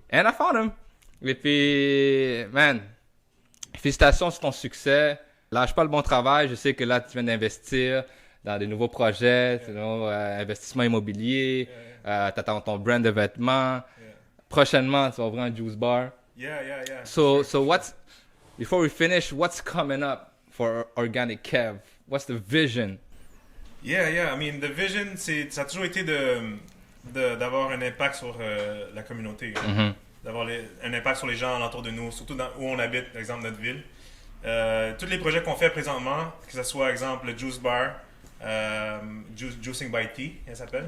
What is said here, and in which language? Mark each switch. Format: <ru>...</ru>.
<en>And I found him.</en> <fr>Et puis, man, félicitations sur ton succès. Lâche pas le bon travail. Je sais que là, tu viens d'investir dans des nouveaux projets, investissement immobilier, t'attends ton brand de vêtements. Prochainement, tu vas ouvrir un juice bar.</fr> <en>Yeah. So before we finish, what's coming up for Organic Kev? What's the vision? Yeah. I mean, the vision,</en> <fr>ça a toujours été d'avoir un impact sur la communauté. Mm-hmm. D'avoir un impact sur les gens autour de nous, surtout où on habite, par exemple, notre ville. Tous les projets qu'on fait présentement, que ce soit, exemple, le Juice Bar, Juicing by Tea, elle s'appelle.</fr>